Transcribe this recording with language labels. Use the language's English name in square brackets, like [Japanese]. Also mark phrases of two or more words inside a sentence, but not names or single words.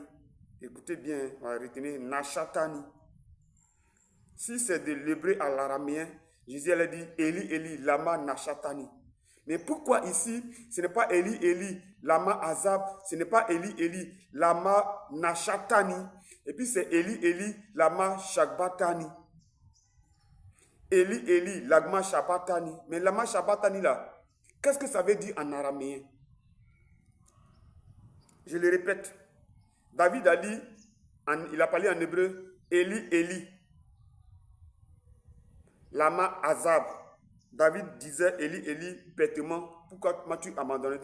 [French] Écoutez bien, on va retenir nashatani. Si c'est de l'hébreu à l'araméen, Jésus allait dire [Aramaic] אלי אלי למה נשתני. [French] Mais pourquoi ici, ce n'est pas [Aramaic] אלי אלי, [Hebrew] למה עזב, [French] ce n'est pas [Aramaic] אלי אלי למה נשתני, [French] et puis c'est [Aramaic] אלי אלי למה שקבתני. אלי אלי למה שבתני. [French] Mais [Aramaic] למה שבתני [French] là, qu'est-ce que ça veut dire en araméen? Je le répète. David a dit, il a parlé en hébreu, [Hebrew] אלי אלי למה עזב. [French] David disait [Hebrew] אלי אלי, [French] bêtement, pourquoi m'as-tu abandonné?